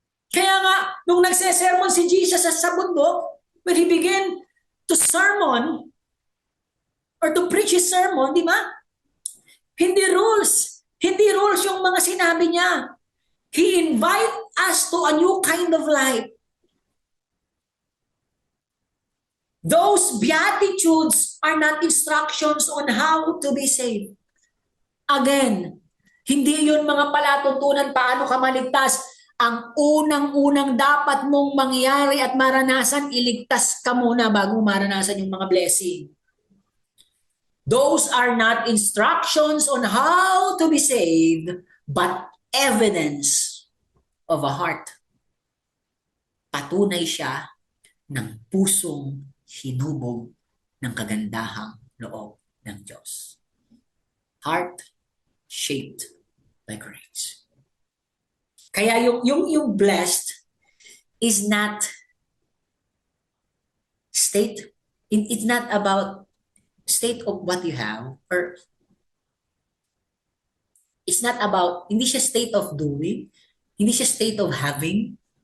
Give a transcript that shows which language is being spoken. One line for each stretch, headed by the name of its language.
Filipino: Kaya nga, nung nagsesermon si Jesus sa bundok,
English: when he began to sermon or to preach his sermon,
Filipino: di ba? Hindi rules. Hindi rules yung mga sinabi niya.
English: He invite us to a new kind of life. Those beatitudes are not instructions on how to be saved.
Filipino: Again, hindi yun mga palatuntunan paano ka maligtas. Ang unang-unang dapat mong mangyari at maranasan, iligtas ka muna bago maranasan yung mga blessing.
English: Those are not instructions on how to be saved, but evidence of a heart.
Filipino: Patunay siya ng pusong hinubog ng kagandahang loob ng Diyos.
English: Heart shaped by grace.
Filipino: Kaya yung
English: blessed is not state, it's not about state of what you have, or it's not about,
Filipino: hindi siya
English: state of doing, hindi siya state of having.